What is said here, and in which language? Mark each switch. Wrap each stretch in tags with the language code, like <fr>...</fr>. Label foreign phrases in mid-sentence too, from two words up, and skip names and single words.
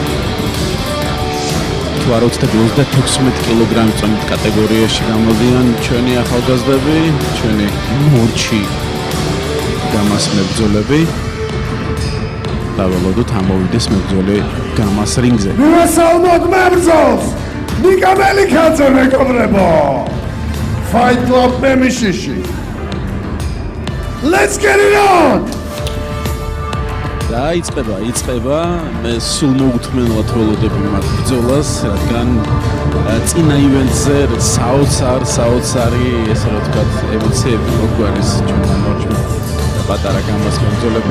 <ka>თუ არ ვცდები 36 კილოგრამის წონით კატეგორიაში გამოდიან ჩვენი ახალგაზრდები, ჩვენი მორჩი გამას მებრძოლები. დავალოდოთ ამოვიდეს მებრძოლი გამას რინგზე. მივესალმოთ მებრძოლს ნიკა მელიქაძე მეგობრებო.</ka> <en>Fight Club მემიშიში. Let's get it on!</en> <ka>და იწყება მე სულ მოგუთმენლად ველოდები მათ ბრძოლას, რადგან წინა ივენტზე საოცარი ესე რა ვთქვათ ემოციები მოგვარის ჩვენთან მორჩმა პატარა გამას მებრძოლებმა.</ka>